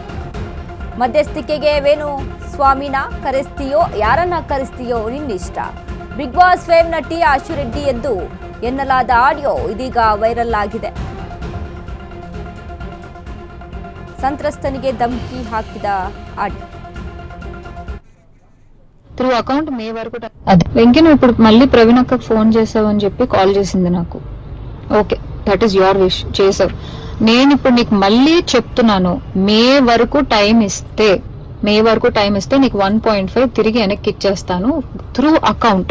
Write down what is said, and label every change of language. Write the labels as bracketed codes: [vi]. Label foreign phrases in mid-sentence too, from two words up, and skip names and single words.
[kn] ಮಧ್ಯಸ್ಥಿಕೆಗೆ ವೇಣು ಸ್ವಾಮಿನ ಕರೆಸ್ತೀಯೋ ಯಾರನ್ನ ಕರೆಸ್ತೀಯೋ ನಿನ್ನಿಷ್ಟ. ಬಿಗ್ ಬಾಸ್ ಫೇಮ್ ನಟಿ ಆಶು ರೆಡ್ಡಿ ಎಂದು ಎನ್ನಲಾದ ಆಡಿಯೋ ಇದೀಗ ವೈರಲ್ ಆಗಿದೆ. ಸಂತ್ರಸ್ತನಿಗೆ ಧಮಕಿ ಹಾಕಿದ ಆಡಿಯೋ. [en] through account [te] మే వరకు అదే వెంకీ, నువ్వు ఇప్పుడు మళ్ళీ ప్రవీణ్ అక్కకు ఫోన్ చేసావని చెప్పి కాల్ చేసింది నాకు. [en] Okay, that is your wish, చేసావు. [te] నేను ఇప్పుడు నీకు మళ్ళీ చెప్తున్నాను, మే వరకు టైం ఇస్తే నీకు 1.5 తిరిగి వెనక్కి ఇచ్చేస్తాను [en] through account.